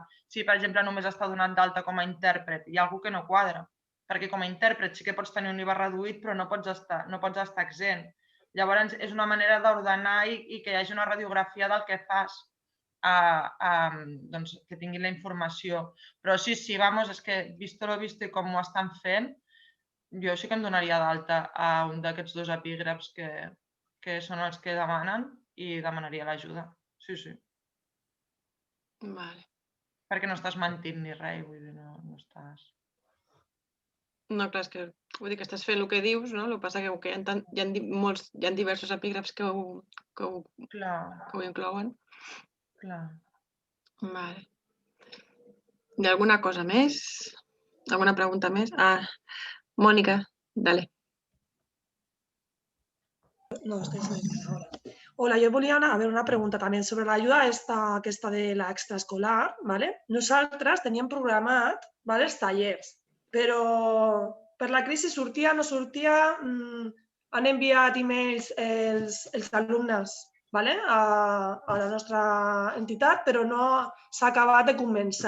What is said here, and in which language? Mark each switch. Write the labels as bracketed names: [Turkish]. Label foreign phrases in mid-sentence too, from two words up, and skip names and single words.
[Catalan] Si, per exemple, només està donat d'alta com a intèrpret, hi ha alguna cosa que no quadra. Perquè com a intèrpret sí que pots tenir un IVA reduït, però no pots estar exempt. Llavors, és una manera d'ordenar i que hi hagi una radiografia del que fas, que tinguin la informació. Però sí, és que [Spanish] visto lo visto [Catalan] i com ho estan fent, jo sí que em donaria d'alta a un d'aquests dos epígrafs que són els que demanen i demanaria l'ajuda. Sí. Vale. Perquè no estàs mentint ni res, vull dir, no estàs... No, clar, és que vull dir que estàs fent el que dius, no? El que passa que hi ha diversos epígrafs que ho inclouen. Clar. Vale. Hi ha alguna cosa més? Alguna pregunta més? Mònica, dale. [Spanish] No, estoy ahora. Hola, yo volia a ver una pregunta también sobre la ayuda aquesta de la extraescolar, ¿vale? [Catalan] Nosaltres teníem programat, ¿vale?, els tallers. però per la crisi sortia, no sortia, han enviat e-mails els alumnes a la nostra entitat, però no s'ha acabat de començar.